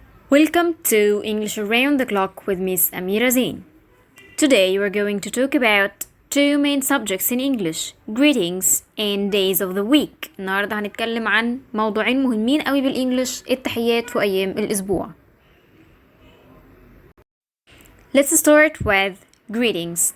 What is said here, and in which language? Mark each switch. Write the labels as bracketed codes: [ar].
[en] Welcome to English Around the Clock with Miss Amira Zain. Today we're going to talk about two main subjects in English, greetings and days of the week. [ar] النهاردة هنتكلم عن موضوعين مهمين قوي بالإنجليش، التحيات وأيام الأسبوع. [en] Let's start with greetings.